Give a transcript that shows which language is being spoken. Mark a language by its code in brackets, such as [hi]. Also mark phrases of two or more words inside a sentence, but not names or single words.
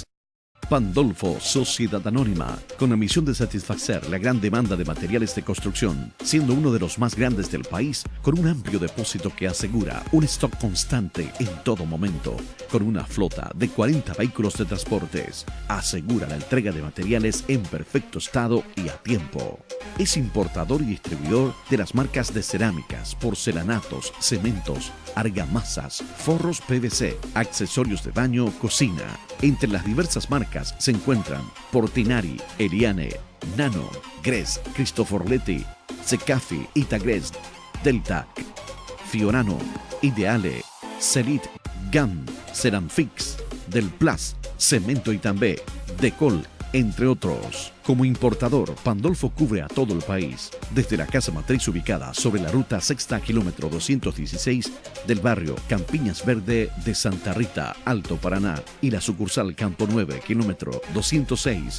[es] Pandolfo, Sociedad Anónima, con la misión de satisfacer la gran demanda de materiales de construcción, siendo uno de los más grandes del país, con un amplio depósito que asegura un stock constante en todo momento, con una flota de 40 vehículos de transportes, asegura la entrega de materiales en perfecto estado y a tiempo. Es importador y distribuidor de las marcas de cerámicas, porcelanatos, cementos, argamasas, forros PVC, accesorios de baño, cocina. Entre las diversas marcas se encuentran Portinari, Eliane, Nano, Gres, Cristoforletti, Secafi, Itagres, Delta, Fiorano, Ideale, Celit, GAM, Ceramfix, del Plas, Cemento Itambé, Decol, entre otros. Como importador, Pandolfo cubre a todo el país, desde la casa matriz ubicada sobre la ruta sexta kilómetro 216 del barrio Campiñas Verde de Santa Rita, Alto Paraná, y la sucursal Campo 9, kilómetro 206.